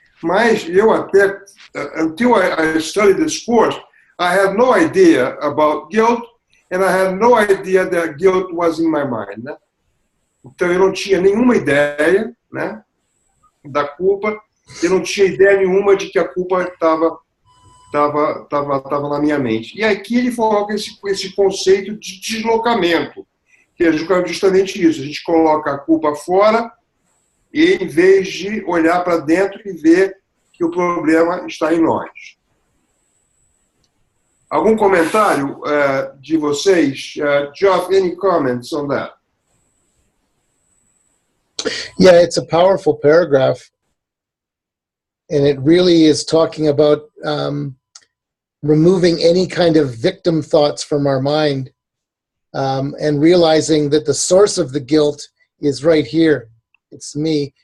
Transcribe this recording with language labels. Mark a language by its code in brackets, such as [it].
[pt] Mas eu até, [en] until I studied this course, I had no idea about guilt and I had no idea that guilt was in my mind. [pt] Né? Então eu não tinha nenhuma ideia, né, da culpa, eu não tinha ideia nenhuma de que a culpa estava estava na minha mente. E aqui ele coloca esse conceito de deslocamento, que é justamente isso. A gente coloca a culpa fora e, em vez de olhar para dentro e ver que o problema está em nós. Algum comentário de vocês? [en] Geoff, any comments on that? Yeah, it's a powerful paragraph. And it really is talking about removing any kind of victim thoughts from our mind and realizing that the source of the guilt is right here. It's me.